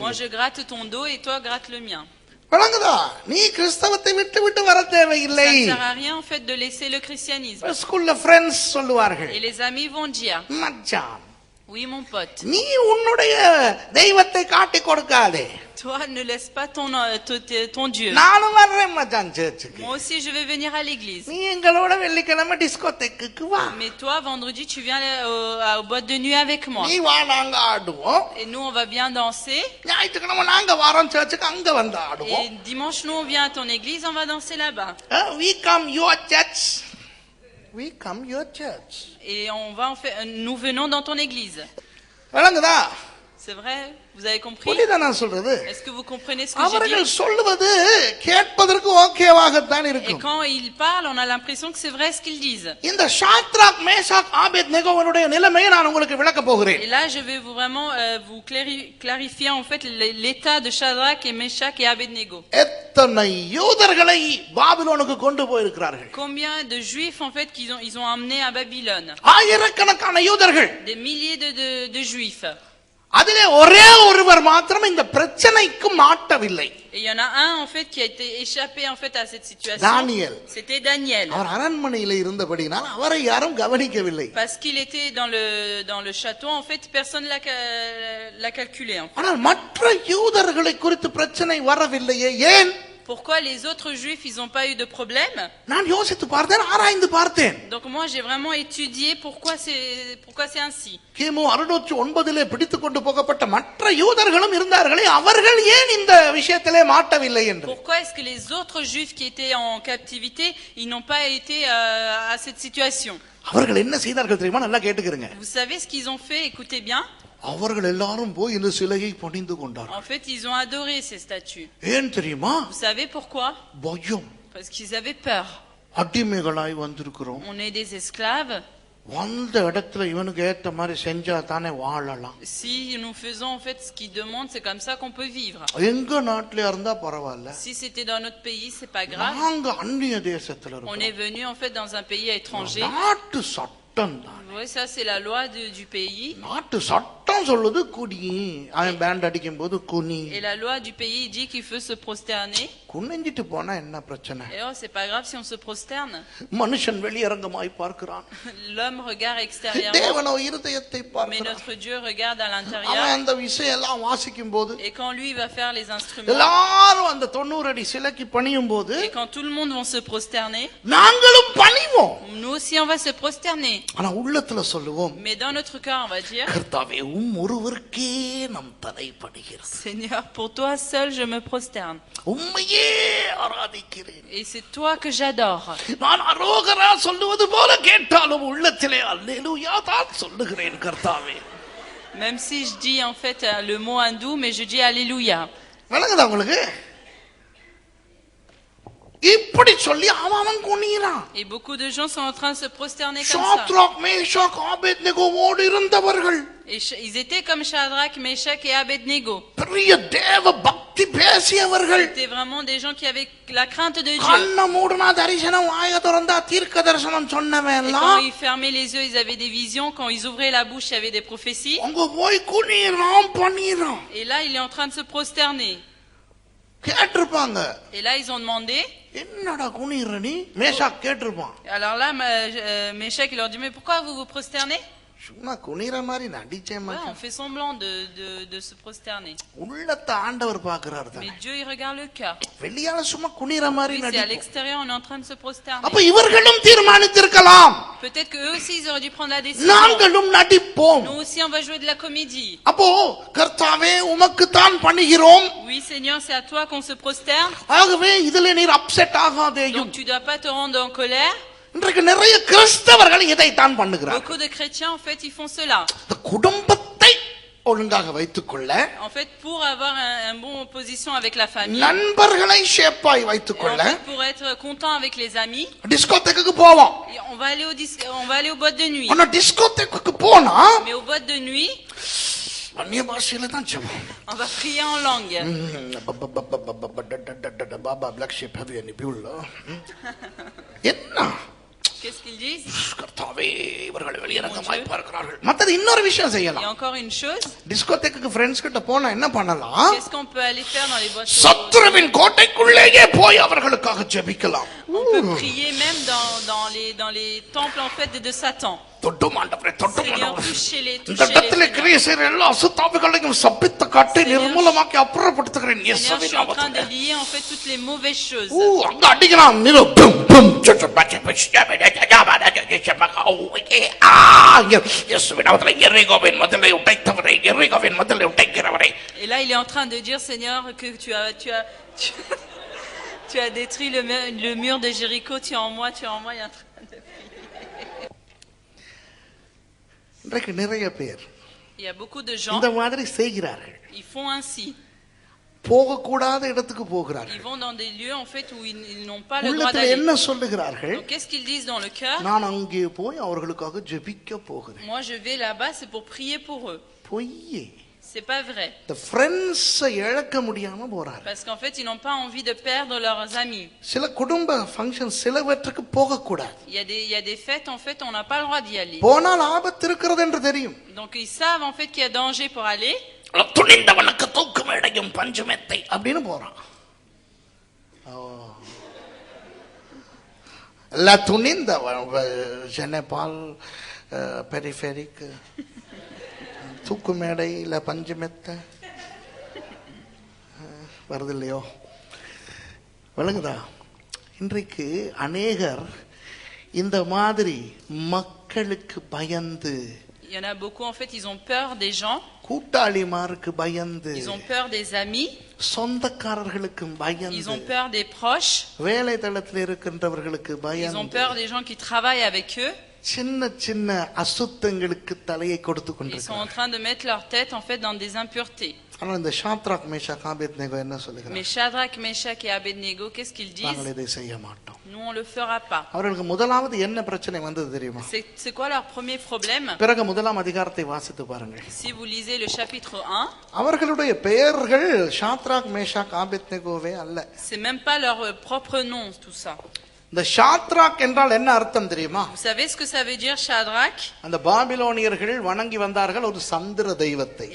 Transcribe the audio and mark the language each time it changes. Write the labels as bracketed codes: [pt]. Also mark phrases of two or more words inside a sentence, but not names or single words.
[fr] Moi je gratte ton dos et toi gratte le mien. [ta] வழங்குதா? நீ கிறிஸ்தவத்தை விட்டு விட்டு வர தேவையில்லை. [fr] Ça ne sert à rien en fait de laisser le christianisme. [ta] ஸ்கூல்ல ஃப்ரெண்ட்ஸ் சொல்லுவார்கள், [fr] Et les amis vont dire, [ta] மச்சான் [fr] Oui, mon pote. [ta] நீ உன்னுடைய தெய்வத்தை காட்டி கொடுக்காதே. [fr] Toi, ne laisse pas ton Dieu. [ta] நானும் வர்றேன் மச்சான் சர்ச்சுக்கு. [fr] Moi aussi, je vais venir à l'église. [ta] நீ எங்களோட வெள்ளிக்கிழமை டிஸ்கோதேக்குக்கு வா. [fr] Mais toi, vendredi, tu viens au boîte de nuit avec moi. [ta] நீ வா, நாங்க ஆடுவோம். [fr] Et nous, on va bien danser. [ta] ஞாயிற்றுக்கிழமை நாங்க வரோம் சர்ச்சுக்கு, அங்க வந்து ஆடுவோம். [fr] Et dimanche, nous, on vient à ton église, on va danser là-bas. [en] We come your church. We come your church. [fr] Et nous venons dans ton église. [ta] விளங்குதா? [fr] C'est vrai? Vous avez compris? [ta] புரியுதா நான் சொல்றது? [fr] Est-ce que vous comprenez ce que j'ai [ta] அவர்கள் [fr] dit? [ta] சொல்லுவது கேட்பதற்கு ஓகேவாகத்தான் [fr] Et [ta] இருக்கும். [fr] quand ils parlent, on a l'impression que c'est vrai ce qu'ils disent. [ta] இந்த ஷாத்ராக் மேஷாக் ஆபேத்நேகோவுடைய நிலைமையை நான் உங்களுக்கு விளக்க போகிறேன். [fr] Et là, je vais vous clarifier en fait l'état de Shadrach et Meshach et Abednego. [ta] எத்தனை யூதர்களை பாபிலோனுக்கு கொண்டு போயிருக்கிறார்கள். [fr] Combien de juifs en fait ils ont emmenés à Babylone? [ta] ஆயிரக்கணக்கான யூதர்கள். [fr] Des milliers de juifs. [ta] அதிலே ஒரே ஒருவர் மாத்திரம் இந்த பிரச்சனைக்கு மாட்டவில்லை. [fr] Et il y en a un en fait qui a été échappé en fait à cette situation. Daniel. C'était Daniel. [ta] அவர் அரண்மனையிலே இருந்தபடியால் அவரை யாரும் கவனிக்கவில்லை. [fr] Parce qu'il était dans le château en fait personne l'a calculé en fait. [ta] ஆனால் மற்ற யூதர்களை குறித்து பிரச்சனை வரவில்லையே, ஏன்? [fr] Pourquoi les autres juifs ils ont pas eu de problème? [ta] நான் யோசித்து பார்த்தேன், ஆராய்ந்து பார்த்தேன். [fr] Donc moi j'ai vraiment étudié pourquoi c'est ainsi. [ta] கிமு 609 பிடித்துக் கொண்டு போகப்பட்ட மற்ற யூதர்களும் இருந்தார்களே, அவர்கள் ஏன் இந்த விஷயத்திலே மாட்டவில்லை என்று. [fr] Pourquoi est-ce que les autres juifs qui étaient en captivité, ils n'ont pas été à cette situation? [ta] அவர்கள் என்ன செய்தார்கள் தெரியுமா? நல்லா கேட்டுக்கிறங்க. [fr] Vous savez ce qu'ils ont fait? Écoutez bien. [ta] அவர்கள் எல்லாரும் போய் இந்த சிலையை பணிந்து கொண்டார்கள். [fr] En fait, ils ont adoré ces statues. [ta] ஏன் தெரியுமா? [fr] Vous savez pourquoi? [ta] பயம். [fr] Parce qu'ils avaient peur. [ta] அடிமைகளாய் வந்திருக்கிறோம். [fr] On est des esclaves. [ta] வந்த இடத்துல இவனுக்கு ஏத்த மாதிரி செஞ்சா தானே வாழலாம். [fr] Si nous faisons en fait ce qu'ils demandent, c'est comme ça qu'on peut vivre. [ta] எங்க நாட்டில இருந்தா பரவாயில்ல. [fr] Si c'était dans notre pays, c'est pas grave. [ta] நாங்க அந்நிய தேசத்துல இருக்கோம். [fr] On est venu en fait dans un pays étranger. [ta] நாட்டு சட்டம் தான். [fr] Oui, ça c'est la loi du pays. [ta] நாட்டு சட்டம் சொல்லுது குடி. அவன் பேண்ட் அடிக்கும் போது குனி. [fr] Et la loi du pays dit qu'il faut se prosterner. [ta] குனிஞ்சிட்டு போனா என்ன பிரச்சனை? [fr] Et oh, c'est pas grave si on se prosterne. [ta] மனுஷன் வெளியரங்கமாய் பார்க்கிறான். [fr] L'homme regarde extérieurement. [ta] தேவனோ இருதயத்தை பார்க்கிறான். [fr] Mais notre Dieu regarde à l'intérieur. [ta] அவன் அந்த விஷயம் எல்லாம் வாசிக்கும் போது. [fr] Et quand lui va faire les instruments. [ta] எல்லாரும் அந்த 90 அடி சிலைக்கு பணியும் போது. [fr] Et quand tout le monde va se prosterner. [ta] நாங்களும் பணிவோம். [fr] Nous aussi on va se prosterner. [ta] ஆனா உள்ளத்துல சொல்லுவோம். [fr] Mais dans notre cœur on va dire. [ta] கர்த்தாவே ஒருவருக்கே நம் தலை பணிகிறது. [fr] Seigneur, pour toi seul je me prosterne. [ta] உம்மையே ஆராதிக்கிறேன். [fr] Et c'est toi que j'adore. [ta] நான் அரோகரா சொல்லுவது போல கேட்டாலும் உள்ளத்திலே அல்லேலூயா தான் சொல்லுகிறேன் கர்த்தாவே. [fr] Même si je dis en fait le mot hindou, mais je dis alléluia. [ta] விளங்குதா உங்களுக்கு? இப்படி சொல்லி அவன் குனிறான். [fr] Et beaucoup de gens sont en train de se prosterner comme ça. [ta] ஷாத்ராக் மேஷாக் ஆபேத்நேகோவோடு இருந்தவர்கள். [fr] Et ils étaient comme Shadrach, Meshach et Abednego. [ta] பெரிய தேவ பக்தி பேசியவர்கள். [fr] C'était vraiment des gens qui avaient la crainte de Dieu. [ta] கண்ண மூடுனா தரிசனம், வாயை திறந்தா தீர்க்க தரிசனம் சொன்னவன் [fr] Et [ta] எல்லாம். [fr] quand ils fermaient les yeux, ils avaient des visions. Quand ils ouvraient la bouche, il y avait des prophéties. [ta] அங்க போய் குனிறான் பணிறான். [fr] Et là, il est en train de se prosterner. [ta] கேட்டிருப்பாங்க. [fr] Et là, ils ont demandé. [ta] என்னடா குனிற நீ? மேஷாக் கேட்டிருப்பான். [fr] Alors là, Meshach, il leur dit, mais pourquoi vous vous prosternez? [ta] சும்மா குனிற மாதிரி நடிச்சேன் [fr] Ouais, [ta] மச்சான். [fr] on fait semblant de se prosterner. [ta] உள்ளத்தை ஆண்டவர் பார்க்கிறார் [fr] Mais [ta] தானே. [fr] Dieu, il regarde le cœur. [ta] வெளியால சும்மா குனிற மாதிரி [fr] Oui, c'est à [ta] நடிப்போம். [fr] l'extérieur, on est en train de se prosterner. [ta] அப்ப இவர்களும் தீர்மானித்திருக்கலாம். [fr] Peut-être que eux aussi, ils auraient dû prendre la décision. [ta] நாங்களும் நடிப்போம். [fr] Nous aussi, on va jouer de la comédie. [ta] அப்போ கர்த்தாவே உமக்கு தான் பணிகிறோம். [fr] Oui, Seigneur, c'est à toi qu'on se prosterne. [ta] ஆகவே இதுல நீர் அப்செட் ஆகாதேயும். [fr] Donc, tu dois pas te rendre en colère. [ta] இன்றைக்கு நிறைய கிறிஸ்தவர்கள் இதை தான் பண்ணுகிறார்கள். [fr] Beaucoup de chrétiens, en fait, ils font cela. [ta] இந்த குடும்பத்தை ஒழுங்காக வைத்துக் கொள்ள, [fr] En fait, pour avoir un bon position avec la famille. [ta] நண்பர்களை ஷேப்பாய் வைத்துக் [fr] Et en [ta] கொள்ள, [fr] fait, pour être content avec les amis. [ta] டிஸ்கோதேக்குக்கு போவோம். [fr] Et on va aller aux boîtes de nuit. [ta] ஆனா டிஸ்கோதேக்குக்கு போனா [fr] Mais aux boîtes de nuit, [ta] அந்நிய பாஷையில தான் ஜெபம். [fr] on va prier en langue. [en] Baa baa black sheep have any fuel. [ta] என்ன [fr] Qu'est-ce qu'ils disent? [ta] கர்த்தாவே இவர்கள் வெளியரங்கமாய் பார்க்கிறார்கள். மத்தது இன்னொரு விஷயம் [fr] Il y a [ta] செய்யலாம். [fr] encore une chose. [ta] டிஸ்கோதேக்குக்கு ஃப்ரெண்ட்ஸ் கிட்ட போனா என்ன பண்ணலாம்? [fr] Qu'est-ce qu'on peut aller faire dans les boîtes? [ta] சத்துருவின் கோட்டைக்குள்ளேயே போய் அவர்களுக்காக ஜெபிக்கலாம். On peut prier même dans les temples en fait de Satan. [fr] Seigneur, touchez-les. [ta] எல்லா அசுத்தாவிகளையும் சபித்து காட்டி நிர்மூலமாக்கி அப்புறப்படுத்துகிறேன் [fr] Seigneur, je [ta] இயேசுவின் [fr] suis en train [ta] நாமத்திலே. [fr] de lier en fait toutes les mauvaises choses. [ta] அங்க அடிக்கிறான் நிறு டும் டும் இயேசுவின் நாமத்திலே எரிகோவின் மதிலை உடைத்தவரே எரிகோவின் மதிலை உடைக்கிறவரே. [fr] Et là, il est en train de dire, Seigneur, que tu as détruit le mur de Jéricho, tu es en moi, il est en train de prier. [ta] இன்றைக்கு நிறைய பேர் [fr] Il y a beaucoup de gens, [ta] இந்த மாதிரி செய்கிறார்கள். [fr] ils font ainsi. [ta] போகக்கூடாத இடத்துக்கு போகிறார்கள். [fr] Ils vont dans des lieux en fait où ils n'ont pas le droit [ta] உள்ளத்துல [fr] d'aller. [ta] என்ன சொல்லுகிறார்கள்? [fr] Donc qu'est-ce qu'ils disent dans le cœur? [ta] நான் அங்கே போய் அவர்களுக்காக ஜெபிக்க போகிறேன். [fr] Moi je vais là-bas, c'est pour prier pour eux. [ta] பொய்யே. [fr] C'est pas vrai. [en] the friends [ta] இழக்க முடியாம போறாங்க. [fr] Parce qu'en fait, ils n'ont pas envie de perdre leurs amis. [ta] சில குடும்ப ஃபங்க்ஷன் சிலவற்றுக்கு போக கூடாது. [fr] Il y a des fêtes en fait, on n'a pas le droit d'y aller. [ta] போனால் ஆபத்து இருக்கிறது என்று தெரியும். [fr] Donc ils savent en fait qu'il y a danger pour aller. [ta] துணிந்தவனுக்கு தூக்கு மேடையும் பஞ்சுமெத்தை அப்படின்னு போறான். La துணிந்தவன் ஜெனபால் பெரிஃபெரிக் தூக்கு மேடை இல்ல பஞ்சுமெத்தை வருது இல்லையோ விளங்குதா? இன்றைக்கு அநேகர் இந்த மாதிரி மக்களுக்கு பயந்து, [fr] Il y en a beaucoup en fait, ils ont peur des gens. [ta] கூட்டாளிமாருக்கு பயந்து, [fr] Ils ont peur des amis. [ta] சொந்தக்காரர்களுக்கு பயந்து, [fr] Ils ont peur des proches. [ta] வேலை தளத்தில் இருக்கின்றவர்களுக்கு [fr] Ils ont [ta] பயந்து, [fr] peur des gens qui travaillent avec eux. [ta] சின்ன சின்ன அசுத்தங்களுக்கு தலையை கொடுத்து [fr] Ils sont en [ta] கொண்டிருக்கிறார்கள். [fr] train de mettre leur tête en fait dans des impuretés. [ta] ஆனா இந்த ஷாத்ராக் மேஷாக் ஆபேத்நேகோ என்ன [fr] Mais [ta] சொல்லுகிறார்? [fr] Shadrach, Meshach et Abednego, qu'est-ce qu'ils [ta] நாங்கள் [fr] disent? [ta] இதை செய்ய மாட்டோம். [fr] Nous, on le fera pas. [ta] அவர்களுக்கு முதலாவது என்ன பிரச்சனை வந்தது தெரியுமா? [fr] C'est quoi leur premier problème? [ta] பிறகு முதலாம் அதிகாரத்தை வாசித்து பாருங்கள். [fr] Si vous lisez le chapitre 1, [ta] அவர்களுடைய பெயர்கள் ஷாத்ராக் மேஷாக் ஆபேத்நேகோவே அல்ல. [fr] c'est même pas leur propre nom, tout ça. [ta] இந்த ஷாத்ராக் என்றால் என்ன அர்த்தம் தெரியுமா? [fr] Vous savez ce que ça veut dire, Shadrach? [ta] அந்த பாபிலோனியர்கள் வணங்கி வந்தார்கள் ஒரு சந்திர தெய்வத்தை.